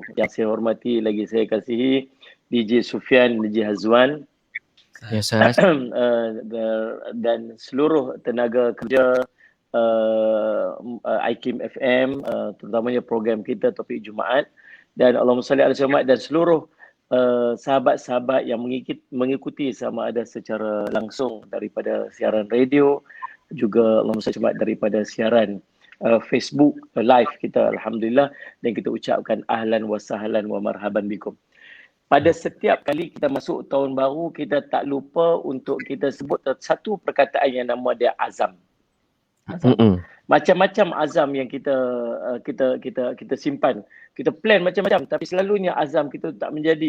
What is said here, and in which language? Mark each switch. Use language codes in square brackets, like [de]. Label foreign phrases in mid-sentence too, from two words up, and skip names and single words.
[ms] Yang saya hormati lagi saya kasihi DJ Sufyan, DJ Hazwan, ya, Ustaz. dan seluruh tenaga kerja IKIM FM, terutamanya program kita Topik Jumaat, dan [ar] اللهم صل على محمد, [ms] dan seluruh sahabat-sahabat yang mengikuti sama ada secara langsung daripada siaran radio, juga [ar] اللهم صل على محمد [ms] daripada siaran Facebook live kita, alhamdulillah, dan kita ucapkan [ar] أهلا وسهلا ومرحبا بكم. [ms] Pada setiap kali kita masuk tahun baru, kita tak lupa untuk kita sebut satu perkataan yang nama dia azam. Macam-macam azam yang kita simpan. Kita plan macam-macam, tapi selalunya azam kita tak menjadi.